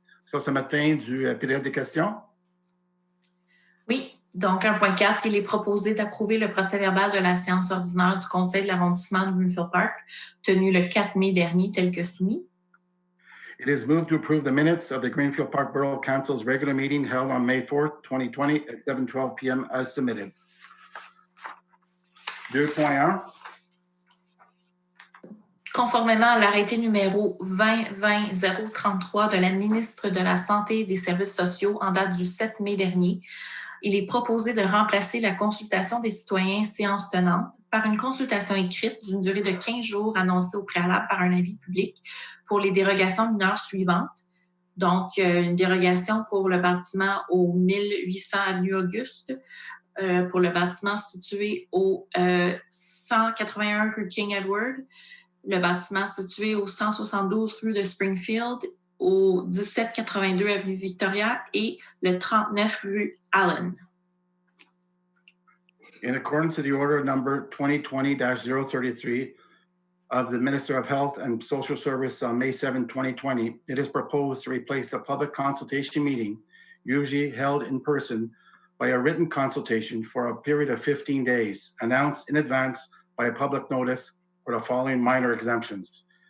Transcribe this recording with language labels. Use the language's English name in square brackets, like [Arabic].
[French] Ça, c'est la fin du période des questions. Oui, donc 1.4, il est proposé d'approuver le procès-verbal de la séance ordinaire du Conseil de l'arrondissement de Greenfield Park, tenue le 4 mai dernier, tel que soumis. [English] It is moved to approve the minutes of the Greenfield Park Borough Council's regular meeting held on May 4th, 2020 at 7:12 p.m. as submitted. 2.1. [French] Conformément à l'arrêté numéro 2020-033 de la ministre de la Santé et des Services sociaux en date du 7 mai dernier, il est proposé de remplacer la consultation des citoyens séance tenante par une consultation écrite d'une durée de 15 jours annoncée au préalable par un avis public pour les dérogations mineures suivantes. Donc, une dérogation pour le bâtiment au 1800 Avenue Auguste, pour le bâtiment situé au 181 rue King Edward, le bâtiment situé au 172 rue de Springfield, au 1782 avenue Victoria et le 39 rue Allen. [English] In accordance to the order number 2020-033 of the Minister of Health and Social Service on May 7, 2020, it is proposed to replace the public consultation meeting, usually held in person, by a written consultation for a period of 15 days, announced in advance by a public notice for the following minor exemptions.